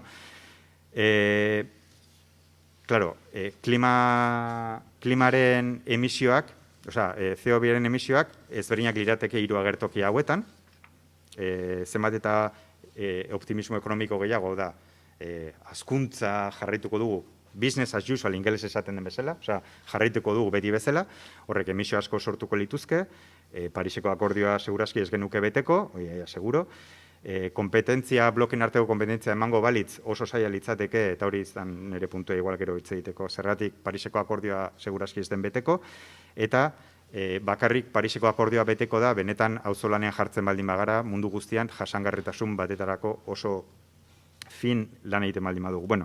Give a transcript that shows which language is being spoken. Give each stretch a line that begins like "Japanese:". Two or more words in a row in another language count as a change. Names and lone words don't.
Basque: Klimaren emisioak, CO2-ren emisioak, ezberdinak lirateke 3 agertoki hauetan, zenbat eta optimismo ekonomiko gehiago da, hazkuntza jarraituko dugu,
English: business as usual
Basque: ingeles esaten den bezala, jarraituko dugu beti bezala, horrek emisio asko sortuko lituzke, Pariseko akordioa segurazki ez genuke beteko, seguro, blokeen arteko kompetentzia emango balitz oso zaila litzateke, eta hori izan nire puntua igual gero hitz egiteko, zergatik Pariseko akordioa segurazki ez den beteko, eta bakarrik Pariseko akordioa beteko da, benetan auzolanean jartzen baldin bagara, mundu guztian jasangarritasun batetarako oso fin lan egiten baldin badugu.